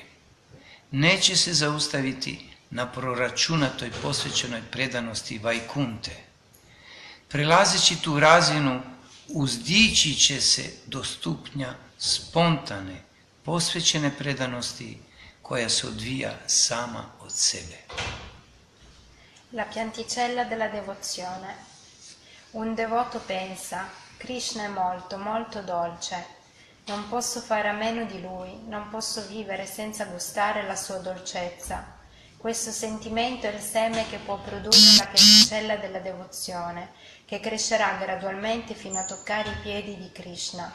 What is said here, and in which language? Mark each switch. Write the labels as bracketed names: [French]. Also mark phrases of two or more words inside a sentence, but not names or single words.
[Croatian] Neće se zaustaviti na proračunatoj posvećenoj predanosti Vajkunte. Prelazeći tu razinu, uzdići će se do stupnja spontane, posvećene predanosti koja se odvija sama od sebe. [Italian] La pianticella della devozione. Un devoto pensa, Krishna è molto dolce. Non posso fare a meno di lui, non posso vivere senza gustare la sua dolcezza. Questo sentimento è il seme che può produrre la pianticella della devozione, che crescerà gradualmente fino a toccare i piedi di Krishna.